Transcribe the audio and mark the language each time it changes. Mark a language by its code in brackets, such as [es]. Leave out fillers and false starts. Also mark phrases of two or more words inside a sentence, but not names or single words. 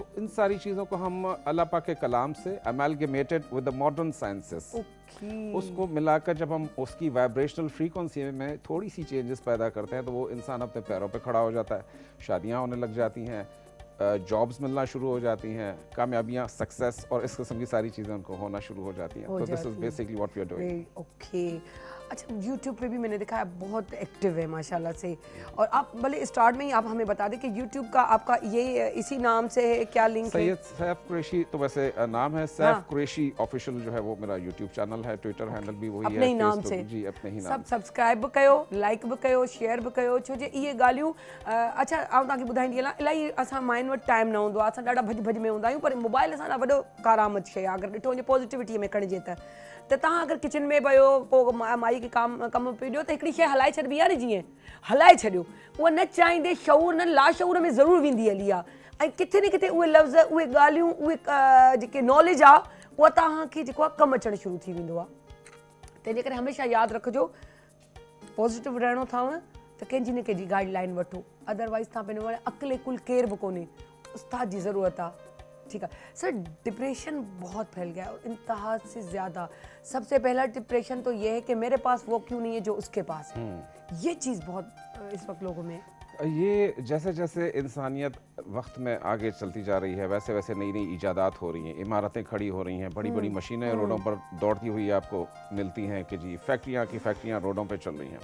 [ur] تو ان ساری چیزوں کو ہم اللہ پاک کے کلام سے [en] amalgamated with the modern sciences, [ur] اسکو ملا کر جب ہم اسکی [en] vibrational frequency [ur] میں تھوڑی سی چینجز پیدا کرتے ہیں تو وہ انسان اپنے پیروں پہ کھڑا ہو جاتا ہے، شادیاں ہونے لگ جاتی ہیں، جابز ملنا شروع ہو جاتی ہیں، کامیابیاں، سکسیس اور اس قسم کی ساری چیزیں انکو ہونا شروع ہو جاتی ہیں. [en] So this is basically what we are doing. [ur] ओके, اچھا یوٹیوب پہ بھی میں نے دیکھا ہے بہت ایکٹو ہے ماشاءاللہ سے. اور آپ بھلے سٹارٹ میں ہی آپ ہمیں بتا دیں کہ یوٹیوب کا آپکا یہ اسی نام سے ہے، کیا لنک ہے? سید سیف قریشی تو ویسے نام ہے، سیف قریشی آفیشل جو ہے وہ میرا یوٹیوب چینل ہے، ٹوئٹر ہینڈل بھی وہی ہے, اپنے ہی نام سے. جی اپنے ہی نام. [sd] सब सब्सक्राइब भी कयो, लाइक भी कयो, शेयर भी कयो, छो जे इहे ॻाल्हियूं अच्छा आउं तव्हांखे ॿुधाईंदी हलां, इलाही असां माइनि असांजनि वटि टाइम न हूंदो आहे, असां ॾाढा भॼ में हूंदा आहियूं, पर मोबाइल असां ॾाढा वॾो कारआमद शइ आहे अगरि ॾिठो वञे पॉज़िटिविटीअ में खणिजे त तव्हां अगरि किचन में वियो पोइ माई खे कमु पियो ॾियो त हिकिड़ी शइ हलाए छॾिबी आहे न, जीअं हलाए छॾियो, उहा न चाहींदे शऊर न लाशऊर में ज़रूरु वेंदी हली आहे, ऐं किथे न किथे उहे लफ़्ज़ उहे ॻाल्हियूं उहे जेके नॉलेज आहे उहा तव्हांखे जेको आहे कमु अचणु शुरू थी वेंदो आहे। तंहिंजे करे हमेशह यादि रखिजो पॉज़िटिव रहणो अथव त कंहिंजी न कंहिंजी गाइडलाइन वठो, अदरवाइज़ तव्हां पंहिंजो अकेले कुल केर बि कोन्हे, उस्ताद जी ज़रूरत आहे। [ur] ٹھیک ہے سر، ڈپریشن بہت پھیل گیا ہے اور انتہا سے زیادہ. سب سے پہلا ڈپریشن تو یہ ہے کہ میرے پاس وہ کیوں نہیں ہے جو اسکے پاس ہے، یہ چیز بہت اس وقت لوگوں میں. یہ جیسے جیسے انسانیت وقت میں آگے چلتی جا رہی ہے ویسے ویسے نئی نئی ایجادات ہو رہی ہیں، عمارتیں کھڑی ہو رہی ہیں، بڑی بڑی مشینیں روڈوں پر دوڑتی ہوئی آپکو ملتی ہیں کہ جی فیکٹریاں کی فیکٹریاں روڈوں پہ چل رہی ہیں.